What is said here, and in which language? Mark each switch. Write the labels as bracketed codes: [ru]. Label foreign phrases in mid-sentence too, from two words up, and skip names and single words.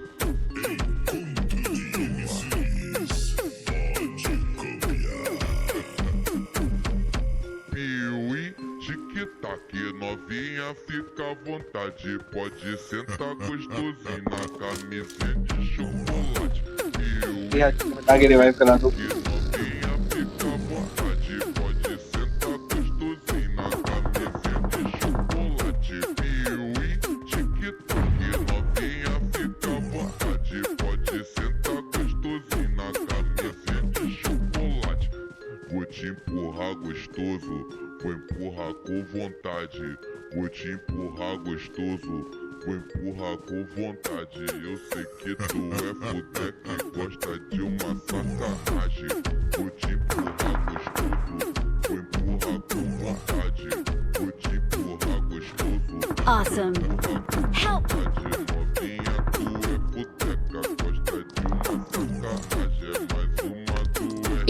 [pt] Piuí, tic-tac, novinha, fica à vontade. Pode sentar gostosinho na camisinha de chocolate. Piuí, [hi] बता के रिवाइव करा दो। [pt] novinha, fica à vontade. Pode sentar gostosinho na camisinha de chocolate. Piuí, tic-tac, novinha, fica à vontade. Pode sentar gostosinho na camisinha de chocolate. Vou te empurrar gostoso, vou empurrar com vontade. Vou te empurrar gostoso, vou empurrar com vontade. Eu sei que tu é fudeque, gosta de uma sacanagem. Vou te empurrar gostoso, vou empurrar com vontade. Vou te empurrar gostoso. [en] Awesome. Help! [pt] Novinha, tu é fudeca, gosta de uma sacanagem. É mais uma tu é.